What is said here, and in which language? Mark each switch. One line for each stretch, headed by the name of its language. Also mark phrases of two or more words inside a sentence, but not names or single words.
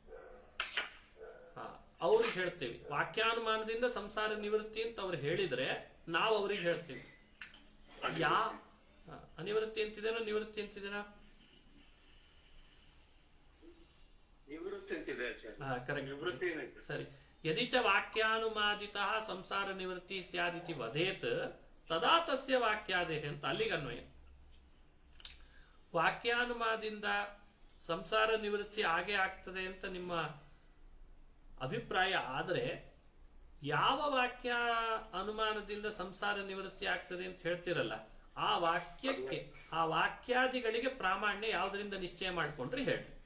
Kannada: ಅವ್ರಿಗೆ ಹೇಳ್ತೇವೆ, ವಾಕ್ಯಾನುಮಾನದಿಂದ ಸಂಸಾರ ನಿವೃತ್ತಿ ಅಂತ ಅವ್ರು ಹೇಳಿದ್ರೆ ನಾವು ಅವ್ರಿಗೆ ಹೇಳ್ತೀವಿ. ಅನಿವೃತ್ತಿ ಅಂತಿದೇನೋ ನಿವೃತ್ತಿ ಅಂತಿದೇನೋ? ನಿವೃತ್ತಿ ಅಂತಿದೆ ಸರ್. ಕರೆಕ್ಟ್, ನಿವೃತ್ತಿ ಏನೈತೆ? ಸರಿ.
Sanskrit: यदि च वाक्यानुमादितः संसार निवृत्ति स्यादिति वदेत् तदा तस्य वाक्यादेह
Kannada: ಅಂತ ಅಲ್ಲಿಗೆ ಅನ್ವಯ. ವಾಕ್ಯಾನುಮಾದಿಂದ ಸಂಸಾರ ನಿವೃತ್ತಿ ಆಗೇ ಆಗ್ತದೆ ಅಂತ ನಿಮ್ಮ ಅಭಿಪ್ರಾಯ ಆದರೆ, ಯಾವ ವಾಕ್ಯ ಅನುಮಾನದಿಂದ ಸಂಸಾರ ನಿವೃತ್ತಿ ಆಗ್ತದೆ ಅಂತ ಹೇಳ್ತಿರಲ್ಲ, ಆ ವಾಕ್ಯಕ್ಕೆ, ಆ ವಾಕ್ಯಾದಿಗಳಿಗೆ ಪ್ರಾಮಾಣ್ಯ ಯಾವುದರಿಂದ ನಿಶ್ಚಯ ಮಾಡ್ಕೊಂಡ್ರಿ ಹೇಳ್ರಿ.